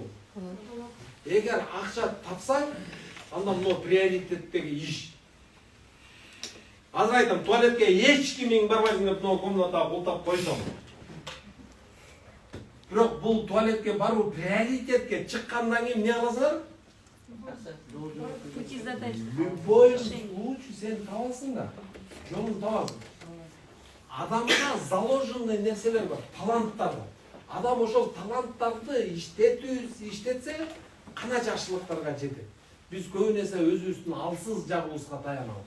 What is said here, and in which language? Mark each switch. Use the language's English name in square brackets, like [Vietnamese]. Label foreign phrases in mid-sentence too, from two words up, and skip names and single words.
[Kyrgyz] Эгер акча тапсаң, анда мына приоритеттеги иш. Азыр айтам, туалетке эч кимиң барбайсың деп мына комнатага култап койсоң. Бирок бул туалетке баруу приоритетке чыккандан кийин эмне кыласыңар? [Russian] Пути задач. Любой случай [Kyrgyz] сен табасың да. Жолун табасың. Адамда заложенный нерселер бар, таланттар бар. Адам ошол таланттарды иштетсе, кана жакшылыктарга жетет. Биз көбүн эсе өзүбүздүн алсыз жагыбызга таянабыз.